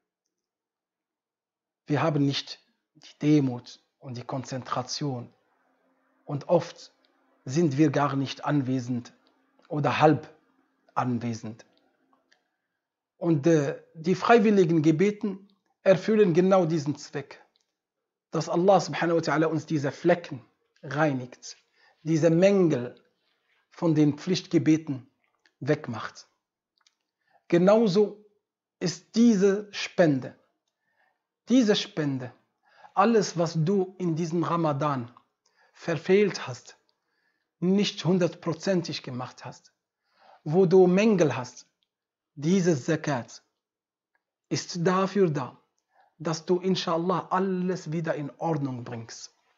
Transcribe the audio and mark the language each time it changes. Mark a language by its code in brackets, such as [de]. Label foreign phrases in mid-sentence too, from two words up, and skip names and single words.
[de] Wir haben nicht die Demut und die Konzentration und oft sind wir gar nicht anwesend oder halb anwesend. Und die freiwilligen Gebeten erfüllen genau diesen Zweck, dass [ar] الله سبحانه وتعالى [de] uns diese Flecken reinigt, diese Mängel von den Pflichtgebeten wegmacht. Genauso ist diese Spende, alles, was du in diesem Ramadan verfehlt hast, nicht hundertprozentig gemacht hast, wo du Mängel hast, dieses Zakat ist dafür da, dass du inshallah alles wieder in Ordnung bringst.